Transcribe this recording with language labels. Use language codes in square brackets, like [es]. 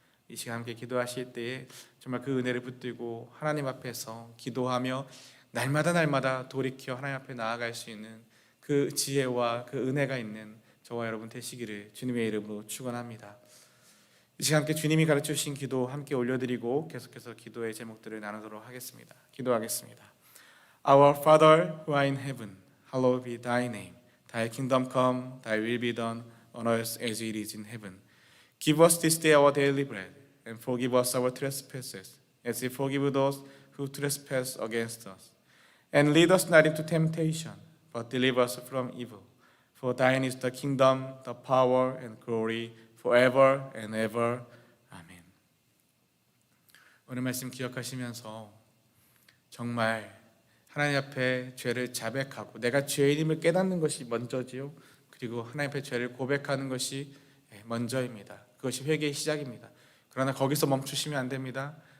[ko] 이 시간 함께 기도하실 때에 정말 그 은혜를 붙들고 하나님 앞에서 기도하며 날마다 돌이켜 하나님 앞에 나아갈 수 있는 그 지혜와 그 은혜가 있는 저와 여러분 되시기를 주님의 이름으로 축원합니다. 이 시간 함께 주님이 가르쳐 주신 기도 함께 올려드리고 계속해서 기도의 제목들을 나누도록 하겠습니다. 기도하겠습니다. [en] Our Father who art in heaven, hallowed be thy name. Thy kingdom come, thy will be done on earth as it is in heaven. Give us this day our daily bread, and forgive us our trespasses, as we forgive those who trespass against us. And lead us not into temptation, but deliver us from evil. For thine is the kingdom, the power, and glory, forever and ever. [ko] 아멘. 오늘 말씀 기억하시면서 정말 하나님 앞에 죄를 자백하고 내가 죄인임을 깨닫는 것이 먼저지요. 그리고 하나님 앞에 죄를 고백하는 것이 먼저입니다. 그것이 회개의 시작입니다. 그러나 거기서 멈추시면 안 됩니다.